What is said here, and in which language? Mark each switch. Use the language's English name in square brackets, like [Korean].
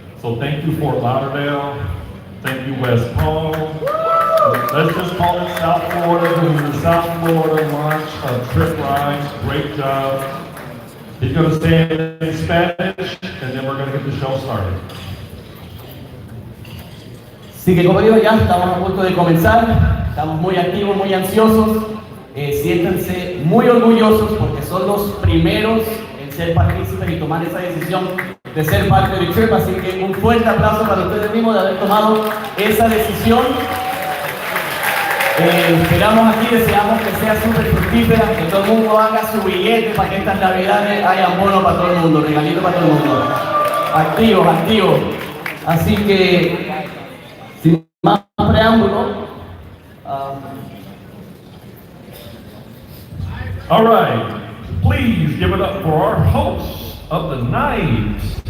[English] So thank you, Fort Lauderdale. Thank you, West Palm. Let's just call it South Florida. This is the South Florida launch of Tryp Rides. Great job. He's going to say in Spanish, and then we're going to get the show started. [Spanish] Así que como digo, ya estamos a punto de comenzar, estamos muy activos, muy ansiosos, siéntanse muy orgullosos porque son los primeros en ser partícipes y tomar esa decisión de ser parte de Tryp, así que un fuerte aplauso para ustedes mismos de haber tomado esa decisión. Esperamos aquí, deseamos que sea súper fructífera, que todo el mundo haga su billete para que estas navidades haya bono para todo el mundo, regalito para todo el mundo. Activos, activos. Así que sin más preámbulo. [English] All right, please give it up for our host of the night.